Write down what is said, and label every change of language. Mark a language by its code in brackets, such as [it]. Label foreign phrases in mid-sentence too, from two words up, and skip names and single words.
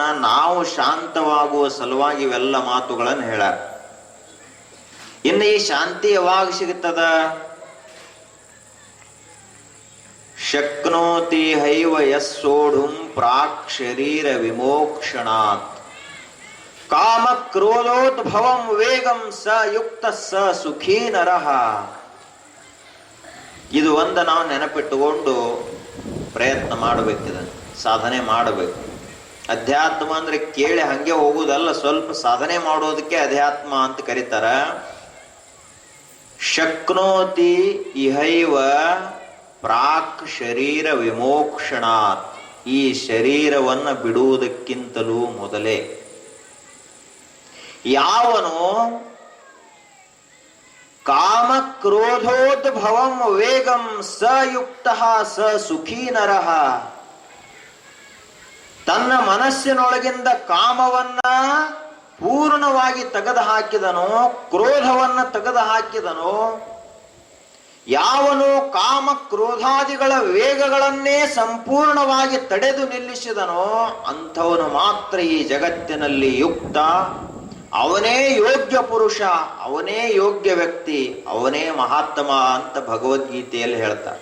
[kn] ನಾವು ಶಾಂತವಾಗುವ ಸಲುವಾಗಿ ಇವೆಲ್ಲ ಮಾತುಗಳನ್ನು ಹೇಳ್ಯಾರ. ಇನ್ನು ಈ ಶಾಂತಿ ಯಾವಾಗ ಸಿಗುತ್ತದ? [sa] ಶಕ್ನೋತಿ ಹೈವ ಯಸ್ಸೋಢುಂ ಪ್ರಾಕ್ ಶರೀರ ವಿಮೋಕ್ಷಣಾತ್ ಕಾಮ ಕ್ರೋಧೋದ್ಭವಂ ವೇಗಂ ಸ ಯುಕ್ತ ಸ ಸುಖೀ ನರಃ. [kn] ಇದು ಒಂದು ನಾವು ನೆನಪಿಟ್ಟುಕೊಂಡು ಪ್ರಯತ್ನ ಮಾಡಬೇಕಿದೆ, ಸಾಧನೆ ಮಾಡಬೇಕು. ಅಧ್ಯಾತ್ಮ ಅಂದ್ರೆ ಕೇಳಿ ಹಂಗೆ ಹೋಗುವುದಲ್ಲ, ಸ್ವಲ್ಪ ಸಾಧನೆ ಮಾಡೋದಕ್ಕೆ ಅಧ್ಯಾತ್ಮ ಅಂತ ಕರೀತಾರ. [sa] ಶಕ್ನೋತಿ ಇಹೈವ ಪ್ರಾಕ್ ಶರೀರ ವಿಮೋಕ್ಷಣಾತ್, [kn] ಈ ಶರೀರವನ್ನು ಬಿಡುವುದಕ್ಕಿಂತಲೂ ಮೊದಲೇ ಯಾವನು [sa] ಕಾಮ ಕ್ರೋಧೋದ್ಭವಂ ವೇಗಂ ಸ ಯುಕ್ತ ಸ ಸುಖೀ ನರಃ, [kn] ತನ್ನ ಮನಸ್ಸಿನೊಳಗಿಂದ ಕಾಮವನ್ನ ಪೂರ್ಣವಾಗಿ ತೆಗೆದು ಹಾಕಿದನೋ, ಕ್ರೋಧವನ್ನ ತೆಗೆದು ಹಾಕಿದನೋ, ಯಾವನು ಕಾಮ ಕ್ರೋಧಾದಿಗಳ ವೇಗಗಳನ್ನೇ ಸಂಪೂರ್ಣವಾಗಿ ತಡೆದು ನಿಲ್ಲಿಸಿದನೋ ಅಂಥವನು ಮಾತ್ರ ಈ ಜಗತ್ತಿನಲ್ಲಿ ಯುಕ್ತ, ಅವನೇ ಯೋಗ್ಯ ಪುರುಷ, ಅವನೇ ಯೋಗ್ಯ ವ್ಯಕ್ತಿ, ಅವನೇ ಮಹಾತ್ಮ ಅಂತ ಭಗವದ್ಗೀತೆಯಲ್ಲಿ ಹೇಳ್ತಾರೆ.